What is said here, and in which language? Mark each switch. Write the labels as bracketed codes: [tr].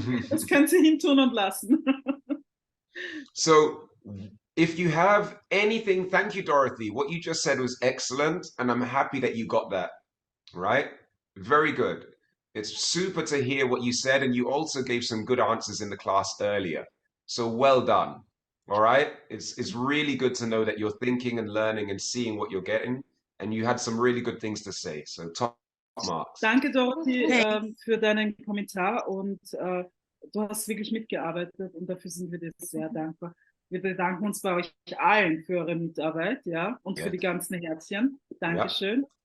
[de] Das könnt ihr hin tun und lassen. [en] So if you have anything, thank you, Dorothy. What you just said was excellent, and I'm happy that you got that, right? Very good. It's super to hear what you said, and you also gave some good answers in the class earlier. So well done. All right? It's really good to know that you're thinking and learning and seeing what you're getting, and you had some really good things to say. So top marks. [de] Danke, Dorothy, für deinen Kommentar und du hast wirklich mitgearbeitet und dafür sind wir dir sehr dankbar. Wir bedanken uns bei euch allen für eure Mitarbeit, ja, und für die ganzen Herzchen. Dankeschön.